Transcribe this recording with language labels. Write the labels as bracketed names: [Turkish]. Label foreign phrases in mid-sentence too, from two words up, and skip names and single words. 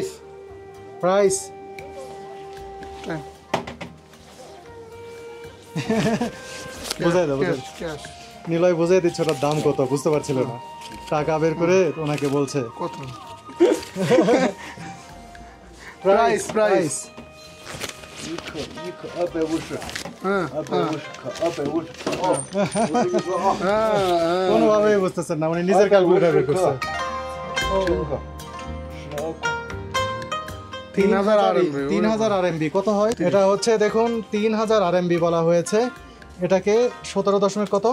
[Bangla] প্রাইস বুঝাই দাও, বুঝাই দাও। ক্যাশ নিলয় বুঝাই দিচ্ছে ওটার দাম কত, বুঝতে পারছিল না। টাকা বের করে ওনাকে বলছে। কত? [English] price price [Chinese] 一克250， [Bangla] হ্যাঁ [Chinese] 250克250克哦， [Bangla] হ্যাঁ কোনোভাবেই বুঝতেছেন না, মানে নিজের ক্যালকুলেটর বের করছে। [Chinese] 10 克，12克。 [Bangla] 3000 RMB 3000 RMB কত হয়? এটা হচ্ছে দেখুন 3000 RMB বলা হয়েছে। এটাকে 17 দশমিক কত